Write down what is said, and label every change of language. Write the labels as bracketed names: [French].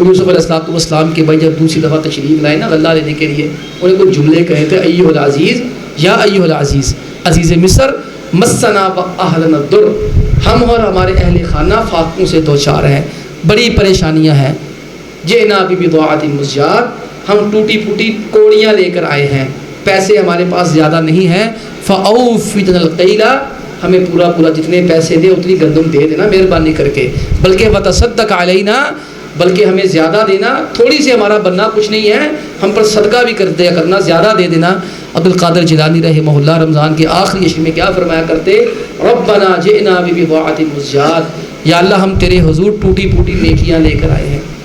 [Urdu] یوسف علیہ السلام کے بھائی جب دوسری دفعہ تشریف لائے نا غلہ لینے کے لیے، انہیں کچھ جملے کہے تھے، [Arabic] ایھا العزیز یا ایھا العزیز، [Urdu] عزیز مصر، [Arabic] مسنا و اہلنا الضر، [Urdu] ہم اور ہمارے اہل خانہ فاقوں سے دوچار ہیں، بڑی پریشانیاں ہیں. [Arabic] جئنا ببضاعۃ مزجاۃ، [Urdu] ہم ٹوٹی پھوٹی کوڑیاں لے کر آئے ہیں، پیسے ہمارے پاس زیادہ نہیں ہیں. [Arabic] فاوف لنا الکیل، [Urdu] ہمیں پورا پورا جتنے پیسے دے اتنی گندم دے دینا مہربانی کر کے. بلکہ [Arabic] وتصدق علینا، [Urdu] بلکہ ہمیں زیادہ دینا، تھوڑی سی ہمارا بننا کچھ نہیں ہے، ہم پر صدقہ بھی کر دیا کرنا، زیادہ دے دینا. عبد القادر جیلانی رحمہ اللہ رمضان کے آخری عشر میں کیا فرمایا کرتے؟ [Arabic] ربنا جئنا ببضاعۃ مزجاۃ، [Urdu] یا اللہ ہم تیرے حضور ٹوٹی پھوٹی نیکیاں لے کر آئے ہیں.